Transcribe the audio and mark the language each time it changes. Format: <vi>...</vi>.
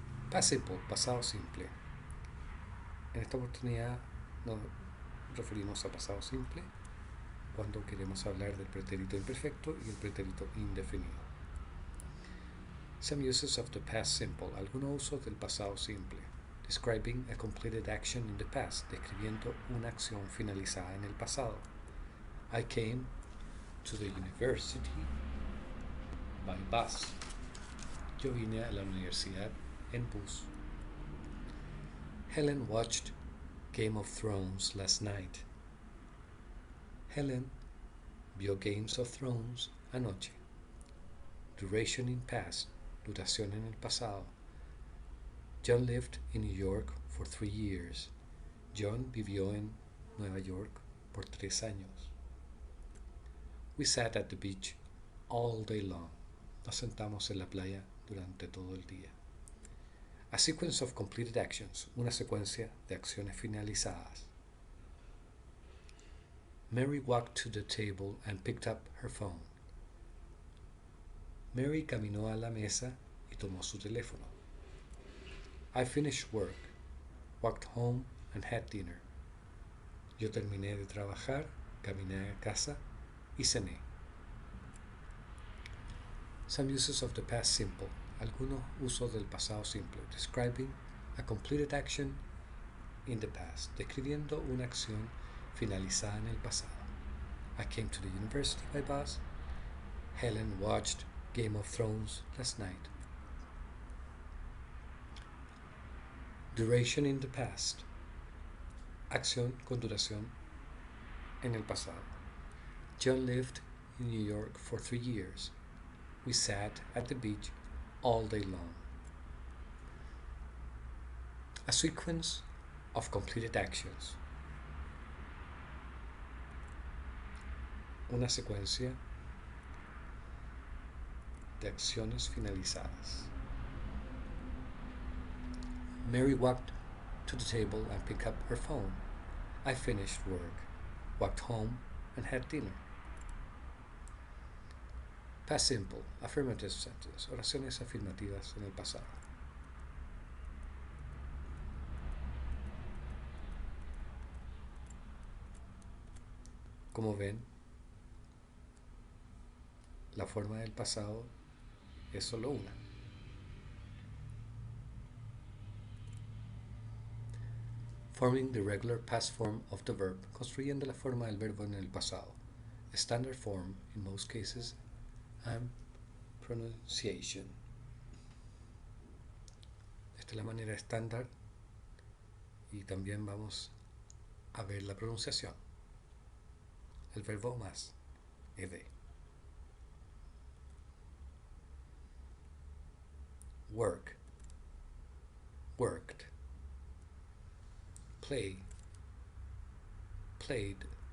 <en>Past Simple,</en> <es>pasado simple. En esta oportunidad nos referimos a pasado simple cuando queremos hablar del pretérito imperfecto y el pretérito indefinido.</es> <en>Some uses of the past simple,</en> <es>algunos usos del pasado simple.</es> <en>Describing a completed action in the past,</en> <es>describiendo una acción finalizada en el pasado.</es> <en>I came to the university by bus.</en> <es>Yo vine a la universidad en bus.</es> <en>Helen watched Game of Thrones last night.</en> <es>Helen vio Games of Thrones anoche.</es> <en>Duration in past,</en> <es>duración en el pasado.</es> <en>John lived in New York for 3 years.</en> <es>John vivió en Nueva York por 3 años.</es> <en>We sat at the beach all day long.</en> <es>Nos sentamos en la playa durante todo el día.</es> <en>A sequence of completed actions,</en> <es>una secuencia de acciones finalizadas.</es> <en>Mary walked to the table and picked up her phone.</en> <es>Mary caminó a la mesa y tomó su teléfono.</es> <en>I finished work, walked home and had dinner.</en> <es>Yo terminé de trabajar, caminé a casa y cené.</es> <en>Some uses of the past simple,</en> <es>algunos usos del pasado simple,</es> <en>describing a completed action in the past,</en> <es>describiendo una acción finalizada en el pasado.</es> <en>I came to the university by bus. Helen watched Game of Thrones last night. Duration in the past,</en> <es>acción con duración en el pasado.</es> <en>John lived in New York for 3 years. We sat at the beach all day long. A sequence of completed actions,</en> <es>una secuencia de acciones finalizadas.</es> <en>Mary walked to the table and picked up her phone. I finished work, walked home, and had dinner. Past simple, affirmative sentence,</en> <es>oraciones afirmativas en el pasado. Como ven, la forma del pasado es solo una.</es> <en>Forming the regular past form of the verb,</en> <es>construyendo la forma del verbo en el pasado.</es> <en>Standard form in most cases and pronunciation.</en> <es>Esta es la manera estándar y también vamos a ver la pronunciación. El verbo más, ed.</es> <en>Work, worked. Play, played.</en>